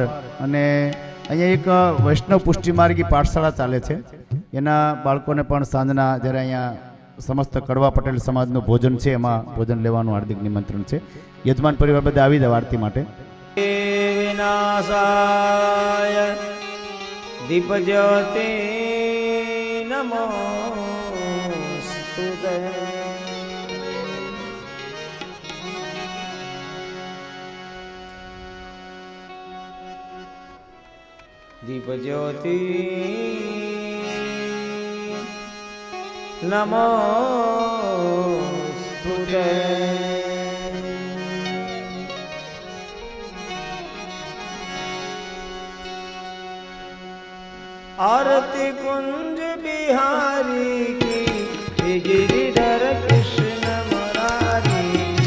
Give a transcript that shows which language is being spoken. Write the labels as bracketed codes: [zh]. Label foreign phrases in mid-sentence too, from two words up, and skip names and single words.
[gu] અને અહીંયા એક વૈષ્ણવ પુષ્ટિ માર્ગી પાઠશાળા ચાલે છે, એના બાળકોને પણ સાંજના જ્યારે અહીંયા સમસ્ત કડવા પટેલ સમાજનું ભોજન છે એમાં ભોજન લેવાનું હાર્દિક નિમંત્રણ છે. યજમાન પરિવાર બધા આવી જાવ આરતી માટે. [sa] विनाशाय दीपज्योति नमोस्तुते। दीप ज्योति नमोस्तुते। [hi] आरती कुंज बिहारी की, गिरिधर कृष्ण मुरारी की।